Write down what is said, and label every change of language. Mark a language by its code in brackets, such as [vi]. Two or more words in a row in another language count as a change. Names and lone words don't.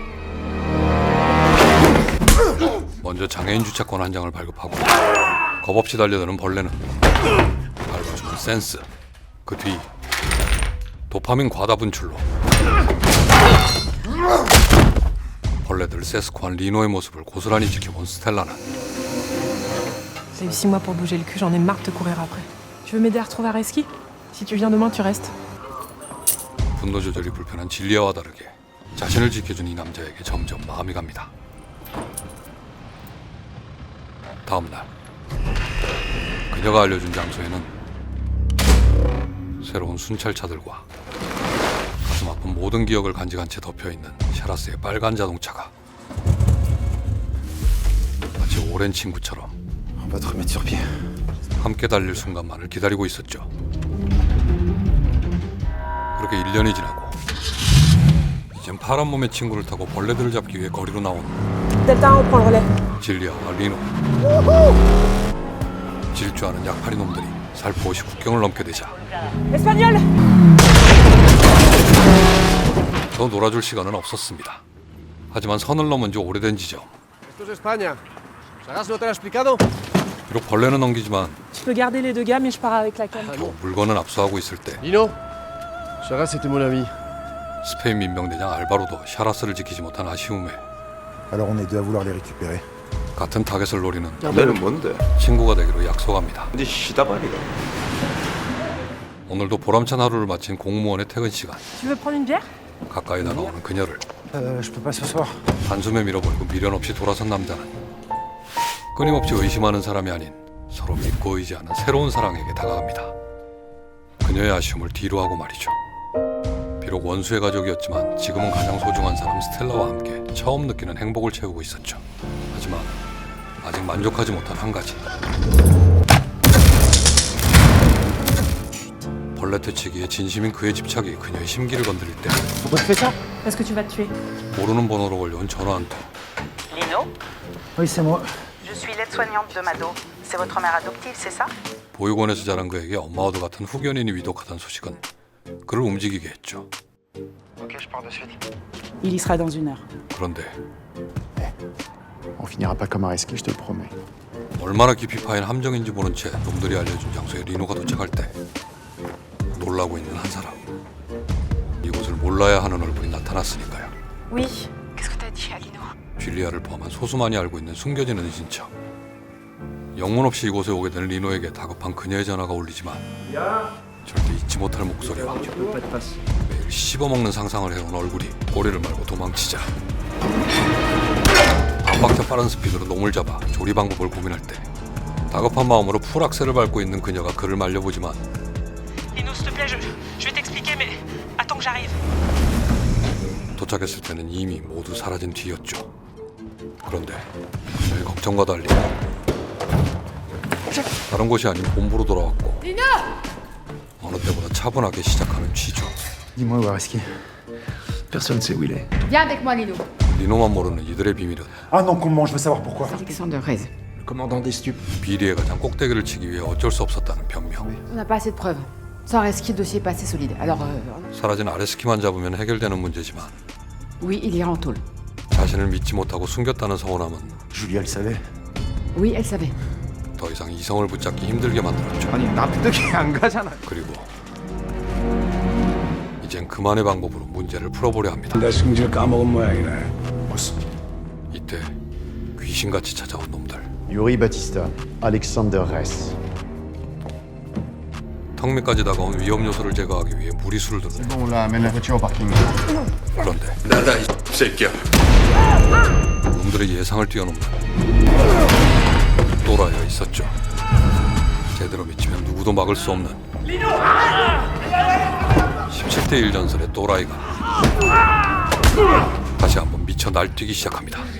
[ko] 먼저 장애인 주차권 한 장을 발급하고 겁없이 달려드는 벌레는 밟아주는 센스. 그 뒤 도파민 과다 분출로 벌레들 세스코한 리노의 모습을 고스란히 지켜본 스텔라는 [fr] J'ai eu 6 mois pour bouger le cul, j'en ai marre de te courir après. Tu veux m'aider à retrouver Areski? Si tu viens demain, tu restes. [ko] 분노 조절이 불편한 진리아와 다르게 자신을 지켜준 이 남자에게 점점 마음이 갑니다. 다음 날 그녀가 알려준 장소에는 새로운 순찰차들과 가슴 아픈 모든 기억을 간직한 채 덮여있는 샤라스의 빨간 자동차가 마치 오랜 친구처럼 [fr] On va te remettre sur pied. [ko] 함께 달릴 순간만을 기다리고 있었죠. 그렇게 1년이 지나고 이젠 파란 몸의 친구를 타고 벌레들을 잡기 위해 거리로 나온 [fr] Delta 1, on prend le relais. [ko] 진리아와 리노. 질주하는 약팔이 놈들이 살포 없이 국경을 넘게 되자 [fr] Espagnol! [ko] 더 놀아줄 시간은 없었습니다. 하지만 선을 넘은 지 오래된 지점. 비록 벌레는 넘기지만 [fr] Tu peux garder les 2 gars, mais je pars avec la canne. [ko] 겨우 물건은 압수하고 있을 때 [fr] Lino Charas était mon ami. [ko] 스페인 민병대장 알바로도 샤라스를 지키지 못한 아쉬움에 [fr] Alors on est deux à vouloir les récupérer. [ko] 같은 타겟을 노리는 너는 뭔데? 친구가 되기로 약속합니다. 네 시다발이가. 오늘도 보람찬 하루를 마친 공무원의 퇴근 시간. [fr] Tu veux prendre une bière? [ko] 가까이 다가오는 그녀를 [fr] Je peux pas ce soir. [ko] 한숨에 밀어버리고 미련 없이 돌아선 남자는 끊임없이 의심하는 사람이 아닌 서로 믿고 의지하는 새로운 사랑에게 다가갑니다. 그녀의 아쉬움을 뒤로 하고 말이죠. 비록 원수의 가족이었지만 지금은 가장 소중한 사람 스텔라와 함께 처음 느끼는 행복을 채우고 있었죠. 하지만 아직 만족하지 못한 한 가지. 벌레 퇴치기에 진심인 그의 집착이 그녀의 심기를 건드릴 때 [fr] Pourquoi tu fais ça? Parce que tu vas te tuer. [ko] 모르는 번호로 걸려온 전화 한 통. [fr] Lino, Oui, c'est moi. je suis l'aide-soignante de Mado. C'est votre mère adoptive, c'est ça? [ko] 보육원에서 자란 그에게 엄마와도 같은 후견인이 위독하다는 소식은 그를 움직이게 했죠. [fr] Ok, je pars de suite. Il y sera dans 1 heure. [ko] 그런데 [fr] On finira pas comme Areski, je te le promets. [ko] 얼마나 깊이 파인 함정인지 모른 채 놈들이 알려준 장소에 리노가 도착할 때 놀라고 있는 한 사람. 이곳을 몰라야 하는 얼굴이 나타났으니까요. [fr] Oui. Qu'est-ce que t'as dit à Lino? [ko] 줄리아를 포함한 소수만이 알고 있는 숨겨진 은신처. 영문 없이 이곳에 오게 된 리노에게 다급한 그녀의 전화가 울리지만 절대 잊지 못할 목소리와 매일 씹어먹는 상상을 해온 얼굴이 꼬리를 말고 도망치자 반박자 빠른 스피드로 놈을 잡아 조리 방법을 고민할 때 다급한 마음으로 풀 악셀을 밟고 있는 그녀가 그를 말려보지만 [fr] Lino, s'il te plaît, je vais t'expliquer, mais attends que j'arrive. [ko] 도착했을 때는 이미 모두 사라진 뒤였죠. 그런데 그녀의 걱정과 달리 다른 곳이 아닌 본부로 돌아왔고 어느 때보다 차분하게 시작하는 취조. [fr] Dis-moi où Areski. Personne sait où il est. Viens avec moi, Lino. [ko] 리노만 모르는 이들의 비밀은 [fr] Ah non, comment? Je veux savoir pourquoi. Alexander Reyes. Le commandant des stupes. [ko] 비리의 가장 꼭대기를 치기 위해 어쩔 수 없었다는 변명. [fr] On n'a pas assez de preuves. Sans Areski, le dossier est pas assez solide. Alors, [ko] 사라진 아레스키만 잡으면 해결되는 문제지만 [fr] oui, il ira en tôle. [ko] 자신을 믿지 못하고 숨겼다는 서운함은 [fr] Julia le savait. Oui, elle savait. [ko] 더 이상 이성을 붙잡기 힘들게 만들었죠. 아니 납득이 안 가잖아. 그리고 이젠 그만의 방법으로 문제를 풀어보려 합니다. 내 승질 까먹은 모양이네. 이때 귀신같이 찾아온 놈들. Yuri Batista, Alexander Reyes. 턱 밑까지 다가온 위험 요소를 제거하기 위해 무리수를 두는. [fr] Bon, là, amène la voiture au parking. [ko] 그런데 나다 이 새끼야. 놈들의 예상을 뛰어넘는 또라이가 있었죠. 제대로 미치면 누구도 막을 수 없는 17대 1 전설의 또라이가 다시 한번 미쳐 날뛰기 시작합니다.